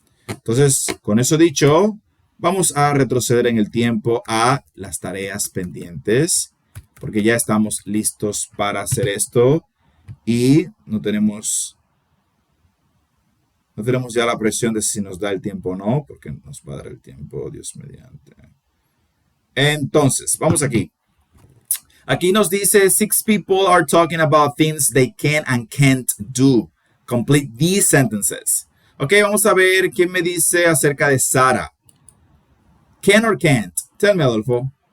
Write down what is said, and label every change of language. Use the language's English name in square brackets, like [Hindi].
[Spanish] Entonces, con eso dicho, vamos a retroceder en el tiempo a las tareas pendientes, porque ya estamos listos para hacer esto y no tenemos ya la presión de si nos da el tiempo o no, porque nos va a dar el tiempo, Dios mediante. Entonces, vamos aquí. Aquí nos dice, [English] 6 people are talking about things they can and can't do. Complete these sentences. [Spanish] Ok, vamos a ver quién me dice acerca de Sara. [English] Can or can't? Tell me, [Spanish] Adolfo.